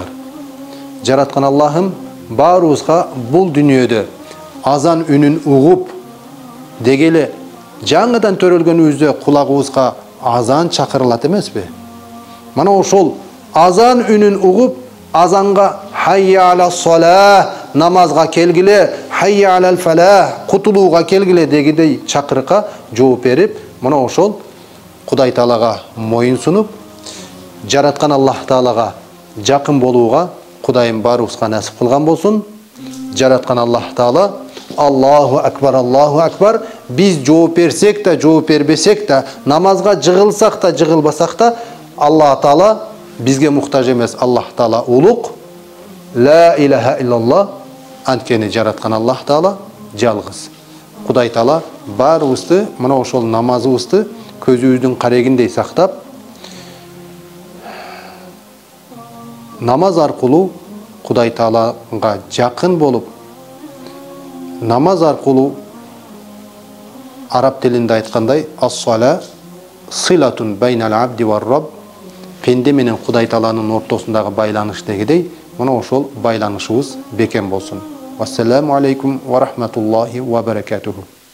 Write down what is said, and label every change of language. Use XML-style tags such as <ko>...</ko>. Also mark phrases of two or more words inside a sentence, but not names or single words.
<ky>Жараткан Аллахым баарыбызга бул дүйнөдө азан үнүн угуп, дегеле жаңыдан төрөлгөнүбүздө кулагыбызга азан чакырылат эмеспи? Мана ошол азан үнін угуп, азанга</ky> <ar>حي على الصلاة,</ar> <ky>намазга келгиле,</ky> <ar>حي على الفلاح,</ar> <ky>кутулууга келгиле дегидей чакырыкка жооп берип, мына ошол Кудай Таалага моюн сунуп, жараткан Аллах Таалага жакын болууга Кудайым баарыбызга насип кылган болсун. Жараткан Аллах Таала</ky> <ar>الله أكبر,</ar> <ky>biz жооп берсек та, жооп бербесек та, намазга жыгылсак та, жыгылбасак та, Аллах Таала бизге муктаж эмес. Аллах Таала улук,</ky> <ar>لا إله إلا الله,</ar> <ky>анткени жараткан Аллах Таала жалгыз. Кудай Таала баарыбызды мына ошол намазыбызды көзүбүздүн карегиндей сактап, намаз аркылуу Кудай Таалага жакын болуп, намаз аркылуу араб тилинде айткандай</ky> <ar>الصلاة صلة بين العبد والرب,</ar> <ky>пенде менен Кудай Тааланын ортосундагы байланыш дегидей, мына ошол байланышыбыз бекем болсун.</ky> <ar>السلام عليكم ورحمة الله وبركاته.</ar>